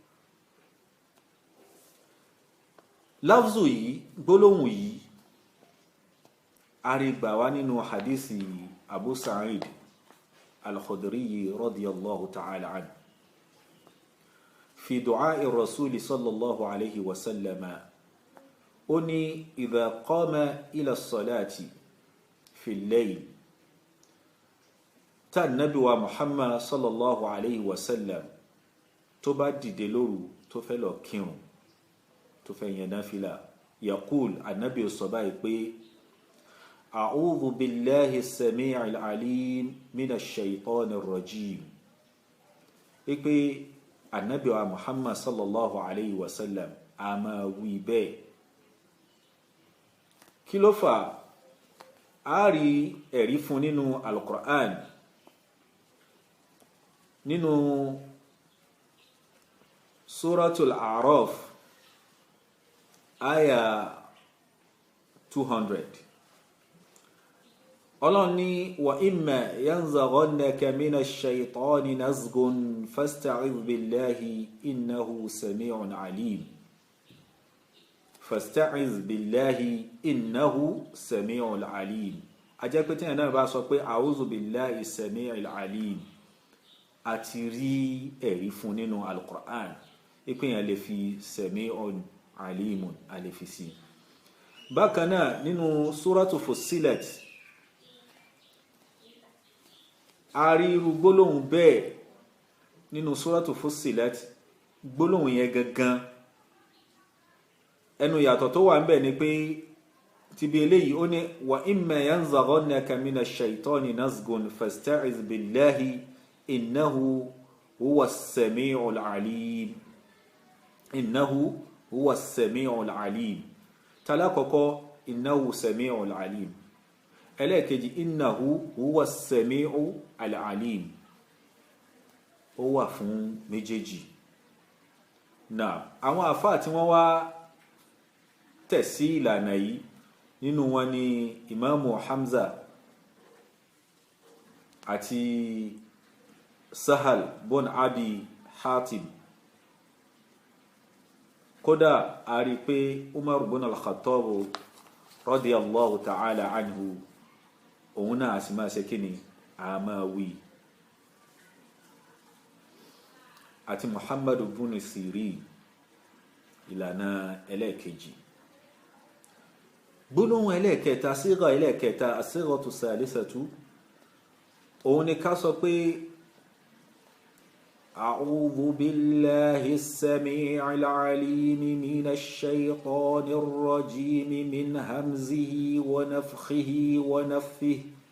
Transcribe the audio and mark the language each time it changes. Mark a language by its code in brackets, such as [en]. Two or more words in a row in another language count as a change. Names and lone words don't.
[yo] Lafzu yìí, gbólóhùn yìí àrígbà wá nínú hadisi Abu Sa'id al-Khudri [ar] رضي الله تعالى عنه في دعاء رسول صلى الله عليه وسلم. [yo] Ó ní [ar] إذا قام إلى الصلاة في الليل, [yo] tá nabi wa Muhammad [ar] صلى الله عليه وسلم [yo] tó bá dìde lóru tó fẹ́ lọ kírun, tó fẹ́ yan náfílà, yaqul, annabi sọ báyìí pé [ar] أعوذ بالله السميع العليم من الشيطان الرجيم. [yo] Pé annabi wa Muhammad [ar] صلى الله عليه وسلم [yo] a máa wí bẹ́ẹ̀. Kí ló fà? A rí ẹ̀rí fún nínú al-Qur'an, nínú suratul A'raf aya 200. Ọlọ́run ní [ar] وإما ينزغنك من الشيطان نزغ فاستعذ بالله إنه سميع عليم. فاستعذ بالله إنه سميع عليم. [yo] A jẹ́ pé tí ẹ̀nà bá sọ pé [ar] أعوذ بالله السميع العليم, [yo] àti rí ẹ̀rí fún nínú al-Qur'an ìpínyàn lè fi [ar] سميع عليم [yo] a lè fi sí. Bákan náà nínú suratu Fussilat a rí irú gbólóhùn bẹ́ẹ̀ nínú suratu Fussilat. Gbólóhùn yẹn gangan ẹnu yàtọ̀ tó wà ńbẹ̀ ni pé ti bí eléyìí ó ní [ar] وإما ينزغنك من الشيطان نزغ فاستعذ بالله إنه هو السميع العليم. إنه هو السميع العليم. Talakoko إنه السميع العليم. Ẹlẹ́ẹ̀kejì إنه هو السميع العليم. [yo] Ó wà fún méjèèjì. Náà àwọn àfáà tí wọ́n wá tẹ̀sí ìlànà yìí, nínú wọn ni Imamu Hamza àti Sahal bon Abi Hatim. Kódà a rí pé Umar bin al-Khattab [ar] رضي الله تعالى عنه [yo] òun náà sì máa ṣe kíni a máa wí, àti Muhammadu bin Sirin ìlànà ẹlẹ́ẹ̀kejì. Gbólóhùn ẹlẹ́ẹ̀kẹta, sígà ẹlẹ́ẹ̀kẹta, [ar] الصيغة الثالثة, [yo] òun ni ká sọ pé [ar] أعوذ بالله السميع العليم من الشيطان الرجيم من همزه ونفثه ونفثه.